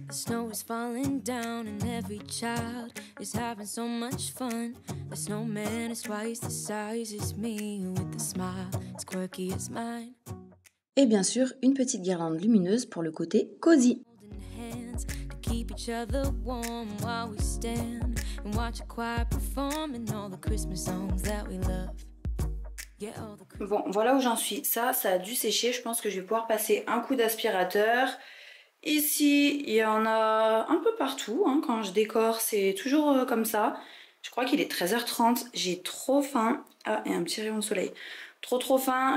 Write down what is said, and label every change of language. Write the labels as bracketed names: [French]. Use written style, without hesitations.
[English] The snow is falling down and every child is having so much fun. The snowman is twice the size as me with a smile as quirky as mine. [French] Et bien sûr, une petite guirlande lumineuse pour le côté cosy. [English] Keep each other warm while we stand and watch a choir performing all the Christmas songs that we love. [French] Bon, voilà où j'en suis. Ça a dû sécher. Je pense que je vais pouvoir passer un coup d'aspirateur. Ici, il y en a un peu partout. Hein. Quand je décore, c'est toujours comme ça. Je crois qu'il est 13h30. J'ai trop faim. Ah, et un petit rayon de soleil. Trop faim.